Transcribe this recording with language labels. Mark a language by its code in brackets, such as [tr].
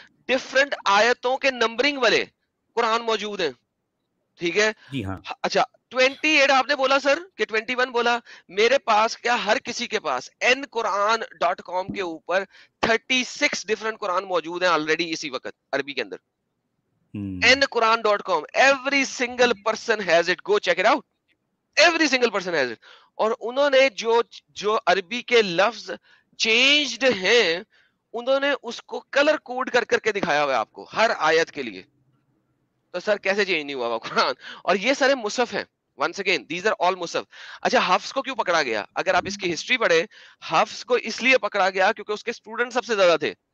[hi] Different आयतों के numbering वाले कुरान मौजूद हैं, ठीक है जी हाँ। अच्छा 28 आपने बोला सर कि 21 बोला, मेरे पास क्या हर किसी के पास nquran.com के ऊपर 36 डिफरेंट कुरान मौजूद हैं ऑलरेडी इसी वक्त अरबी के अंदर। [en] nquran.com, every single person has it, go check it out, every single person has it। [hi] और उन्होंने जो अरबी के लफ्ज चेंज्ड हैं उन्होंने उसको कलर कोड कर करके दिखाया हुआ है आपको हर आयत के लिए। तो सर कैसे चेंज नहीं हुआ हुआ कुरान? और ये सारे मुसफ हैं, [en] once again these are all [hi] मुसफ। अच्छा हफ्स को क्यों पकड़ा गया? अगर आप इसकी हिस्ट्री पढ़े, हफ्स को इसलिए पकड़ा गया क्योंकि उसके स्टूडेंट सबसे ज्यादा थे।